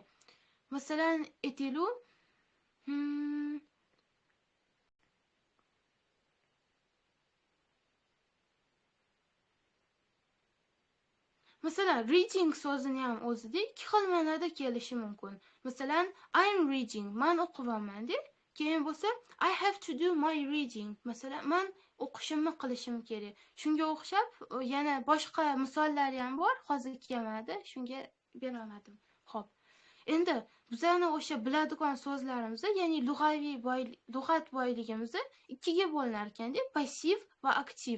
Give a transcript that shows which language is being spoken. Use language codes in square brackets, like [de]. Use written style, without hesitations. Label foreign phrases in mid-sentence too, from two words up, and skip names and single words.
[uz] Masalan, aytaylik, masalan, reading so'zini ham o'zida ikki xil ma'noda kelishi mumkin. Masalan, [en] I'm reading, [uz] man o'qiyapman-da. Keyin bo'lsa, [en] I have to do my reading. [uz] Masalan, man o'qishimni qilishim kerak. Shunga o'xshab yana boshqa misollari ham bor, hozir kelmadi, shunga berolmadim. Xo'p. Endi bizani o'sha biladigan so'zlarimiz, ya'ni lug'at boyligimiz ikkiga bo'linar ekan-da, passiv va aktiv.